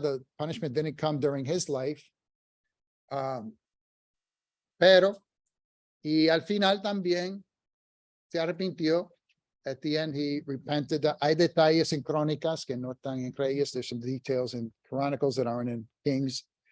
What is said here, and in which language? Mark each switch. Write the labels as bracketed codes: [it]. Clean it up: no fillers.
[en] The punishment didn't come during his life. [es] Pero, y al final también se arrepintió. [en] At the end, he repented. [es] Hay detalles en crónicas que no están en Reyes. [en] There's some details in Chronicles that aren't in Kings.